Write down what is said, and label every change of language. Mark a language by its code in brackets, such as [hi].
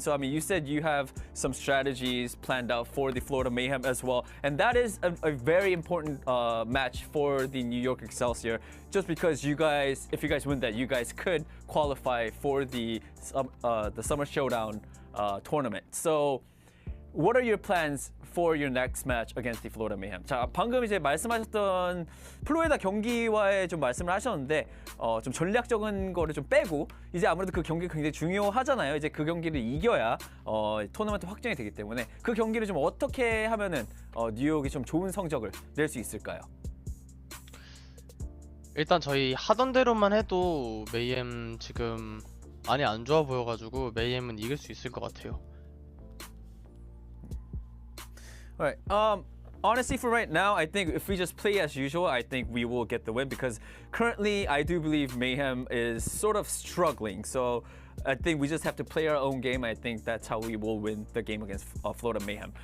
[en] So I mean, you said you have some strategies planned out for the Florida Mayhem as well, and that is a very important match for the New York Excelsior. Just because if you guys win that, you guys could qualify for the Summer Showdown tournament. So, what are your plans for your next match against the Florida Mayhem? [ko] 자, 방금 이제 말씀하셨던 플로리다 경기와의 좀 말씀을 하셨는데 좀 전략적인 거를 좀 빼고 이제 아무래도 그 경기 굉장히 중요하잖아요. 이제 그 경기를 이겨야 토너먼트 확정이 되기 때문에 그 경기를 좀 어떻게 하면은 뉴욕이 좀 좋은 성적을 낼 수 있을까요? 일단 저희 하던 대로만 해도 메이엠 지금 많이 안 좋아 보여가지고 메이엠은 이길 수 있을 것 같아요. [en] Alright, honestly for right now, I think if we just play as usual, I think we will get the win because currently I do believe Mayhem is sort of struggling. So I think we just have to play our own game. I think that's how we will win the game against Florida Mayhem.